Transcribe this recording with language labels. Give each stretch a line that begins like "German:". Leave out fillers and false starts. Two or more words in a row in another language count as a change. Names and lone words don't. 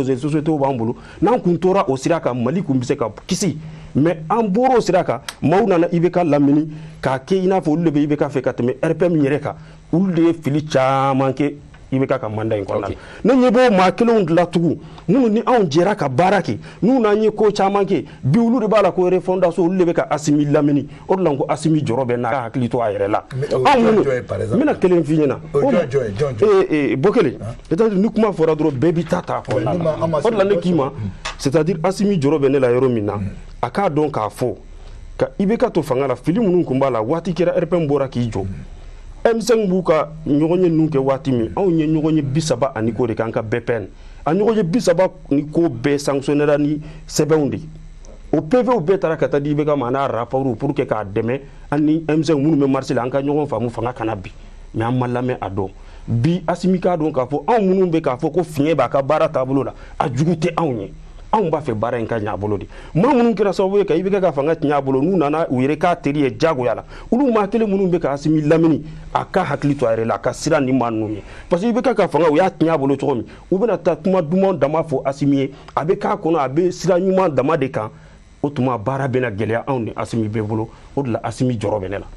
Bambara: de société b'an bolo n'an kun tora o sira kan Mali kun bɛ se ka kisi mais an bɔra o sira kan maaw nana IBK lamini k'a kɛ i n'a fɔ olu de bɛ IBK fɛ ka tɛmɛ RPM yɛrɛ kan olu de ye fili caman kɛ IBK ka mandat in kɔnɔna la ne ɲɛ b'o maa kelenw de la tugun minnu ni anw jɛra ka baara kɛ n'u n'an ye ko caman kɛ bi olu de b'a la ko refondation olu de bɛ ka Asimi lamini o de la ko Asimi jɔrɔ bɛ n'a ka hakili to a yɛrɛ la anw minnu n bɛna kelen f'i ɲɛna Bokele c'est-à-dire ni kuma fɔra dɔrɔn bɛɛ b'i ta kɔnɔna la o de la ne k'i ma c'est-à-dire Asimi jɔrɔ bɛ ne la yɔrɔ min na a k'a dɔn k'a fɔ ka IBK to fanga la fili minnu kun b'a la waati kɛra RPM bɔra k'i jɔ M5 b'u ka ɲɔgɔn ye ninnu kɛ waati min anw ye ɲɔgɔn ye 30 ani ko de k'an ka BPN a ɲɔgɔn ye 30 ni ko bɛɛ sanctionnera ni sɛbɛnw de o PVw bɛɛ taara ka taa di IBK ma n'a rapports
French: pour que
Bambara: k'a dɛmɛ an ni M5 minnu bɛ marché la an ka ɲɔgɔn faamu fanga kana bi mais an ma lamɛn a dɔn bi Asimi k'a dɔn k'a fɔ anw minnu bɛ k'a fɔ ko fiɲɛ b'a ka baara taabolo la a jugu tɛ anw ye anw b'a fɛ baara in ka ɲɛ a bolo de maa minnu kɛra sababu ye ka IBK ka fanga tiɲɛ a bolo n'u nana u yɛrɛ k'a teri ye diyagoya la olu maa kelen minnu bɛ ka Asimi lamini a ka hakili to a yɛrɛ la a ka sira nin maa ninnu ye
French: parce que
Bambara: IBK ka fanga u y'a tiɲɛ a bolo cogo min u bɛna taa kuma duman dama fɔ Asimi ye a bɛ k'a kɔnɔ a bɛ sira ɲuman dama de kan o tuma baara bɛna gɛlɛya anw ni Asimi bɛɛ bolo o de la Asimi jɔrɔ bɛ ne la.